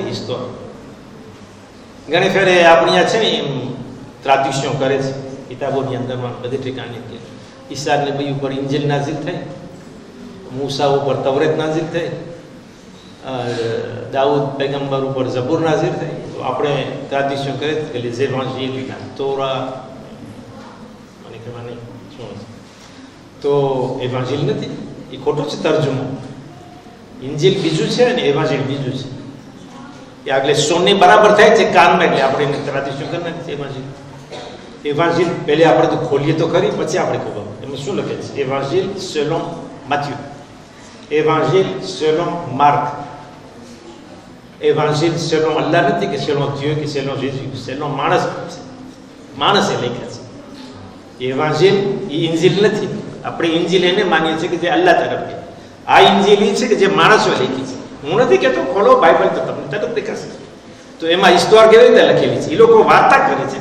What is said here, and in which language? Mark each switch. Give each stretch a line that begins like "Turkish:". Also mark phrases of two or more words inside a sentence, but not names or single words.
Gujarati: હિસ્તોર ઘણી ફેરે આપણી આ છે ને એમ ટ્રાડિક્શન કરે છે કિતાબોની અંદરમાં બધી ઠેકાણે કે ઈસા નબી ઉપર ઇન્જીલ નાઝિલ થઈ, મૂસા ઉપર તવરેત નાઝિલ થઈ, દાઉદ પૈગંબર ઉપર ઝબૂર નાઝિલ થઈ. તો આપણે ટ્રાડિક્શન કરે કે
French: les évangiles,
Gujarati: તોરા મને ખબર નહીં શું તો એવાંજિલ નથી, એ ખોટો છે તર્જુમો. ઇન્જીલ બીજું છે અને એવાંજિલ બીજું છે. એ આગળ સોની બરાબર થાય છે કાનમાં એટલે આપણે એને ટ્રાડિક્શન કરી નાખીએ એવાંજિલ. એવાંજિલ પહેલે આપણે તો ખોલીએ તો ખરી પછી આપણે ખબર એમાં શું લખે છે.
French: એવાંજિલ selon Matthieu, évangile selon Marc, évangile selon Allah
Gujarati: નથી કે
French: selon Dieu કે selon Jésus, selon
Gujarati: માણસે લખ્યા છે. évangile એ ઇન્જીલ નથી. આપણે ઇન્જીલ એને માનીએ છીએ કે જે અલ્લાહ તરફથી. આ ઇન્જીલ એ છે કે જે માણસો લખી છે. હું નથી કહેતો ખોલો બાઇબલ તો તમને તરત દેખાશે. તો એમાં હિસ્તોર કેવી રીતે લખેલી છે? એ લોકો વાર્તા કરે છે.